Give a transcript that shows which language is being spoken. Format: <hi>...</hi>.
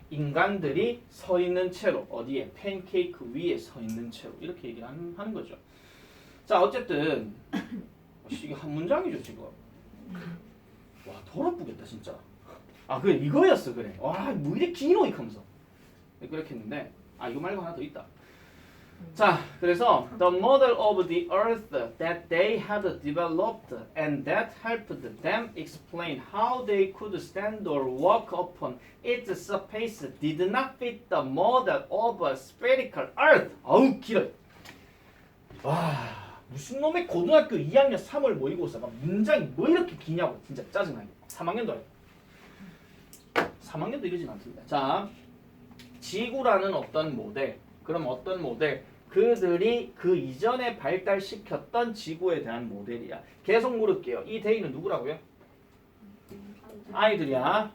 <ko>인간들이 서 있는 채로 어디에? 팬케이크 위에 서 있는 채로 이렇게 얘기를 하는 거죠. 자, 어쨌든 이게 한 문장이죠 지금. 와 더럽겠다 진짜. 아 그래 이거였어 그래. 와 뭐 이렇게 기노 이러면서 그렇게 했는데 아 이거 말고 하나 더 있다.</ko> <en>자 그래서 the model of the earth that they had developed and that helped them explain how they could stand or walk upon its surface did not fit the model of a spherical earth.</en> <ko>아우 길어. 와 무슨 놈의 고등학교 2학년 3월 모의고사가 문장이 뭐 이렇게 기냐고 진짜 짜증나게. 3학년도 아니고 3학년도 이러진 않습니다. 자 지구라는 어떤 모델 그럼 어떤 모델? 그들이 그 이전에 발달시켰던 지구에 대한 모델이야. 계속 물을게요. 이 대인은 누구라고요? 아이들이야.</ko>